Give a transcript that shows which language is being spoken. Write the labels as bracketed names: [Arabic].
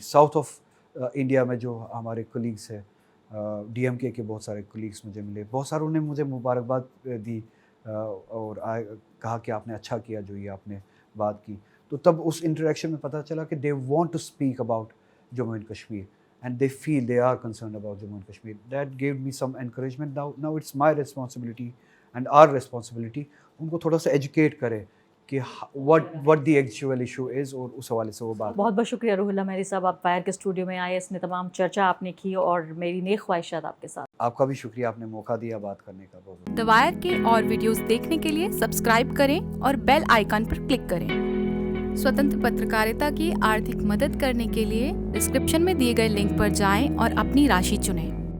[Hindi] South of India में जो हमारे कोलीग्स हैं, DMK के बहुत सारे कोलीग्स मुझे मिले, बहुत सारों ने मुझे मुबारकबाद दी, और कहा कि आपने अच्छा किया जो ये आपने बात की। तो तब उस इंटरेक्शन में पता चला [English] कि they want to speak about Jammu and Kashmir, and they feel they are concerned about Jammu and Kashmir. That gave me some encouragement. Now it's my responsibility and our responsibility [Hindi] उनको थोड़ा सा educate करें कि [English] what the actual issue is, [Hindi] और उस हवाले से वो बात। बहुत बहुत शुक्रिया रुहुल्लाह मेहरी साहब, आप वायर के स्टूडियो में आए, इसने तमाम चर्चा आपने की, और मेरी नेक ख्वाहिशात आपके साथ। आपका भी शुक्रिया, आपने मौका दिया बात करने का। बहुत द वायर के और वीडियोस देखने के लिए सब्सक्राइब करें और बेल आइकन पर क्लिक करें। स्वतंत्र पत्रकारिता की आर्थिक मदद करने के लिए डिस्क्रिप्शन में दिए गए लिंक पर जाएं और अपनी राशि चुनें।